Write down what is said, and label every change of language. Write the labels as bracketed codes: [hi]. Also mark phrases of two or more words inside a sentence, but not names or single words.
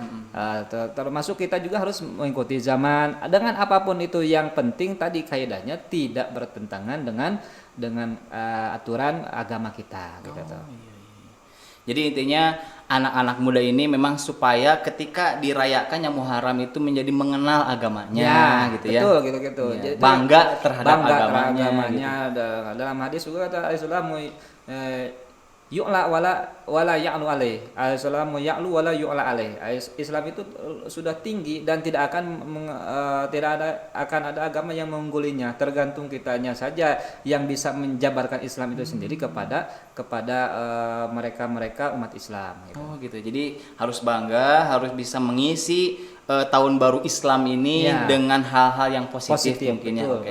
[id] Termasuk kita juga harus mengikuti zaman dengan apapun itu, yang penting tadi kaidahnya tidak bertentangan dengan aturan agama kita gitu. Jadi intinya anak-anak muda ini memang supaya ketika dirayakannya Muharram itu menjadi mengenal agamanya gitu ya. Betul gitu. Ya, Jadi bangga terhadap agamanya. Gitu. Dalam hadis juga kata [ar] Islamu yu'la wala ya'lu alaih. Islamu ya'lu wala yu'la alaih. [id] Islam itu sudah tinggi dan tidak akan ada agama yang mengunggulinya. Tergantung kitanya saja yang bisa menjabarkan Islam itu sendiri kepada mereka umat Islam gitu. Oh gitu. Jadi harus bangga, harus bisa mengisi tahun baru Islam ini dengan hal-hal yang positif mungkin ya.